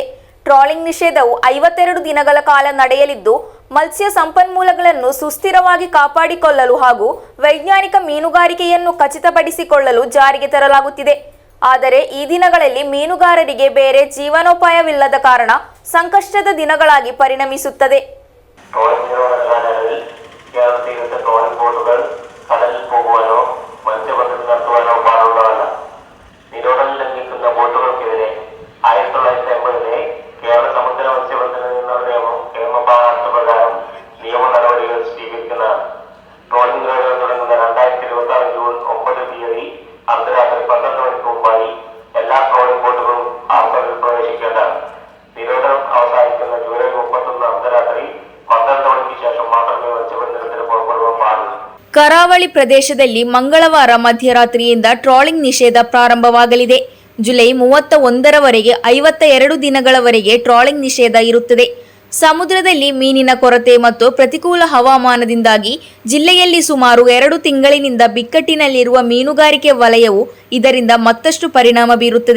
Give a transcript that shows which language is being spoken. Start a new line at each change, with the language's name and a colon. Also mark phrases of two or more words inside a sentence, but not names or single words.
Kannada: ಟ್ರಾಲಿಂಗ್ ನಿಷೇಧವು 52 ದಿನಗಳ ಕಾಲ ನಡೆಯಲಿದ್ದು, ಮತ್ಸ್ಯ ಸಂಪನ್ಮೂಲಗಳನ್ನು ಸುಸ್ಥಿರವಾಗಿ ಕಾಪಾಡಿಕೊಳ್ಳಲು ಹಾಗೂ ವೈಜ್ಞಾನಿಕ ಮೀನುಗಾರಿಕೆಯನ್ನು ಖಚಿತಪಡಿಸಿಕೊಳ್ಳಲು ಜಾರಿಗೆ ತರಲಾಗುತ್ತಿದೆ. ಆದರೆ ಈ ದಿನಗಳಲ್ಲಿ ಮೀನುಗಾರರಿಗೆ ಬೇರೆ ಜೀವನೋಪಾಯವಿಲ್ಲದ ಕಾರಣ ಸಂಕಷ್ಟದ ದಿನಗಳಾಗಿ ಪರಿಣಮಿಸುತ್ತದೆ.
Malayalam: കടലിൽ പോകുവാനോ മത്സ്യബന്ധനം നടത്തുവാനോ പാടുള്ളതല്ല. നിരോധനം ലംഘിക്കുന്ന ബോട്ടുകൾക്കെതിരെ 1980 കേരള സമുദ്ര മത്സ്യബന്ധന നിയന്ത്രണ നിയമം നിയമപ്രകാരം നിയമ നടപടികൾ സ്വീകരിക്കുന്നതാണ്. ട്രോളിംഗ് നിരോധനം തുടങ്ങുന്ന 2026 ജൂൺ 9 തീയതി അർദ്ധരാത്രി 12 മണിക്ക് മുമ്പായി എല്ലാ ട്രോളിംഗ് ബോട്ടുകളും ഹാർബറിൽ പ്രവേശിക്കേണ്ടതാണ്. നിരോധനം അവസാനിക്കുന്ന ജൂലൈ 31 അർദ്ധരാത്രി 12 മണിക്ക് ശേഷം മാത്രമേ മത്സ്യബന്ധനത്തിന് പുറപ്പെടുവാൻ പാടുള്ളൂ.
Kannada: ಕರಾವಳಿ ಪ್ರದೇಶದಲ್ಲಿ ಮಂಗಳವಾರ ಮಧ್ಯರಾತ್ರಿಯಿಂದ ಟ್ರಾಲಿಂಗ್ ನಿಷೇಧ ಪ್ರಾರಂಭವಾಗಲಿದೆ. ಜುಲೈ 31ರವರೆಗೆ 52 ದಿನಗಳವರೆಗೆ ಟ್ರಾಲಿಂಗ್ ನಿಷೇಧ ಇರುತ್ತದೆ. ಸಮುದ್ರದಲ್ಲಿ ಮೀನಿನ ಕೊರತೆ ಮತ್ತು ಪ್ರತಿಕೂಲ ಹವಾಮಾನದಿಂದಾಗಿ ಜಿಲ್ಲೆಯಲ್ಲಿ ಸುಮಾರು 2 ತಿಂಗಳಿನಿಂದ ಬಿಕ್ಕಟ್ಟಿನಲ್ಲಿರುವ ಮೀನುಗಾರಿಕೆ ವಲಯವು ಇದರಿಂದ ಮತ್ತಷ್ಟು ಪರಿಣಾಮ ಬೀರುತ್ತದೆ.